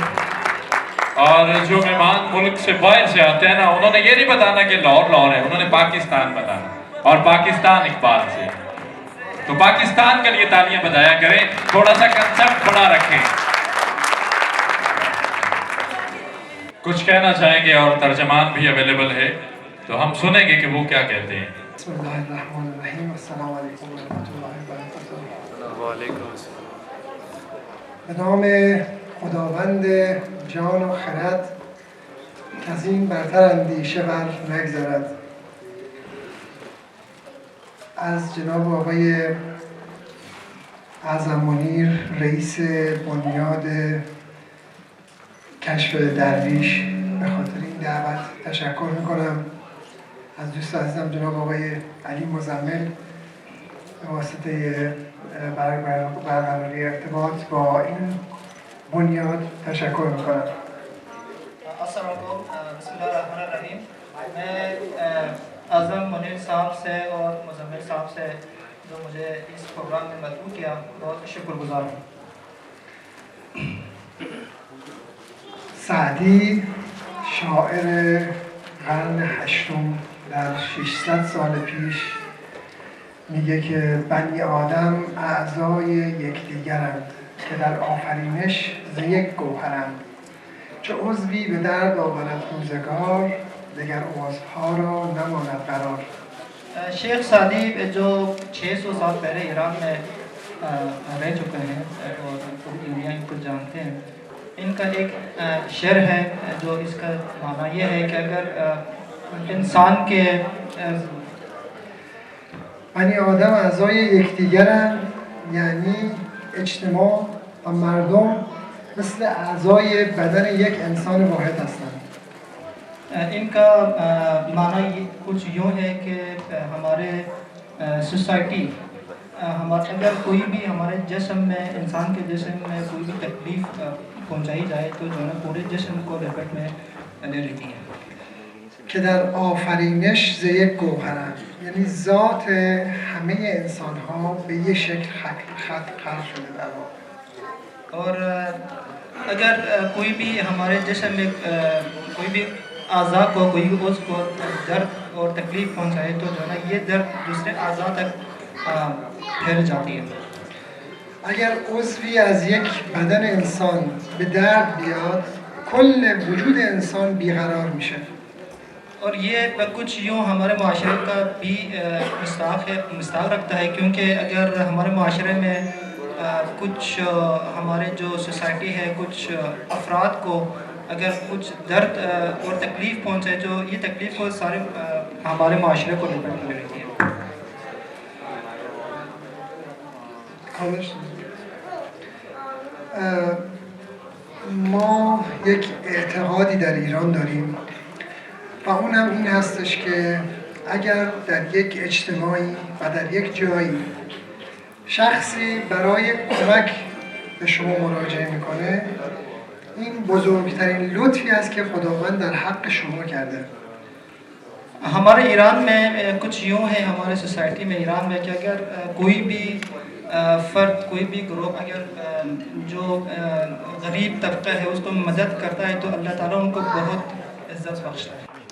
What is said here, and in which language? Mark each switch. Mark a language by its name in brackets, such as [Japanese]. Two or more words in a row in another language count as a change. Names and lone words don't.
[Urdu] اور جو مہمان ملک سے باہر سے آتے ہیں نا، انہوں نے یہ نہیں بتانا کہ لاہور ہے، انہوں نے پاکستان بتانا، اور پاکستان اقبال سے. تو پاکستان کے لیے تالیاں بجایا کریں، تھوڑا سا کنسیپٹ بڑا رکھیں. کچھ کہنا چاہیں گے اور ترجمان بھی اویلیبل ہے، تو ہم سنیں گے کہ وہ کیا کہتے ہیں. [Arabic] بسم الله الرحمن الرحيم، السلام عليكم رحمة الله و بركاته. وعليكم السلام. [Persian] به نام خداوند جان و خرد که از این برتر اندیشه بر نگذرد، از جناب آقای اعظم منیر رئیس بنیاد کشف درویش به خاطر این دعوت تشکر میکنم. از دوست عزیزم جناب آقای علی مزمل به واسطه برقراری ارتباط با این بنیاد تشکر میکنم. [Arabic] السلام عليكم، بسم الله الرحمن الرحيم. [Urdu] میں اعظم منیر صاحب سے اور مزمل صاحب سے جو مجھے اس پروگرام میں مدبو کیا، بہت شکرگزار ہوں. [Persian] سعدی شاعر قرن هشتم در 600 سال پیش میگه که بنی آدم اعضای یکدیگرند که در آفرینش ز یک گوهرند، چه عضوی به درد آورد روزگار دگر عضوها را نماند قرار. [Urdu] شیخ سعدی جو 600 سال پہلے ایران میں رہ چکے ہیں اور دنیا ان کو جانتے ہیں، ان کا ایک شعر ہے جو اس کا معنی یہ ہے کہ اگر انسان کے [Persian] بنی آدم اعضای یکدیگرند، یعنی اجتماع و مردم مثل اعضای بدن یک انسان واحد هستند. [Urdu] ان کا معنی کچھ یوں ہے کہ ہمارے سوسائٹی اگر کوئی بھی ہمارے جسم میں، انسان کے جسم میں کوئی بھی تکلیف پہنچائی جائے تو جو ہے پورے جسم کو لپیٹ میں لے لیتی ہے. [Persian] که در آفرینش ز یک گوهرند، یعنی ذات همه انسان ها به یک شکل خط خلق شده در واقع. [Urdu] اور اگر کوئی بھی ہمارے جسم میں کوئی بھی اعضا کو، کوئی بھی عضو کو درد اور تکلیف پہنچائے تو جو ہے یہ درد دوسرے اعضا تک پھیل جاتی ہے. [Persian] اگر عضوی از یک بدن انسان به درد بیاد، کل وجود انسان بیقرار میشه. [Urdu] اور یہ کچھ یوں ہمارے معاشرے کا بھی مثال رکھتا ہے، کیونکہ اگر ہمارے معاشرے میں کچھ ہمارے جو سوسائٹی ہے، کچھ افراد کو اگر کچھ درد اور تکلیف پہنچے، جو یہ تکلیف کو سارے ہمارے معاشرے کو لپیٹ میں رہتی ہے. [Persian] ما یک اعتقادی در ایران داریم و اون هم این هستش که اگر در یک اجتماعی و در یک جایی شخصی برای کمک به شما مراجعه میکنه، این بزرگترین لطفی است که خداوند در حق شما کرده. [Urdu] ہمارے ایران میں کچھ یوں ہے، ہمارے سوسائٹی میں ایران میں کہ اگر کوئی بھی فرد، کوئی بھی گروپ اگر جو غریب طبقہ ہے اس کو مدد کرتا ہے تو اللہ تعالیٰ ان کو بہت عزت بخشتا ہے.